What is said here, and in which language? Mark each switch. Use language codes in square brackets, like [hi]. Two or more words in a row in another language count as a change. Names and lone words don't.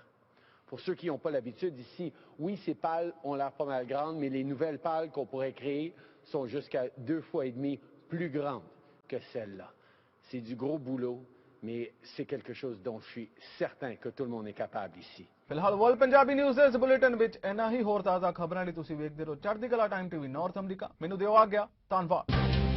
[fr] Pour ceux qui n'ont pas l'habitude ici, oui, ces pales ont l'air pas mal grandes, mais les nouvelles pales qu'on pourrait créer sont jusqu'à 2,5 fois plus grandes que celles-là. C'est du gros boulot, mais c'est quelque chose dont je suis certain que tout le monde est capable ici. [pa] ਫਿਲਹਾਲ ਵਰਲਡ ਪੰਜਾਬੀ ਨਿਊਜ਼ ਦੇ ਇਸ ਬੁਲੇਟਿਨ ਵਿੱਚ ਇੰਨਾ ਹੀ। ਹੋਰ ਤਾਜ਼ਾ ਖਬਰਾਂ ਲਈ ਤੁਸੀਂ ਵੇਖਦੇ ਰਹੋ ਚੜ੍ਹਦੀ ਕਲਾ ਟਾਈਮ ਟੀਵੀ ਨਾਰਥ ਅਮਰੀਕਾ। ਮੈਨੂੰ ਦਿਓ ਆਗਿਆ। ਧੰਨਵਾਦ।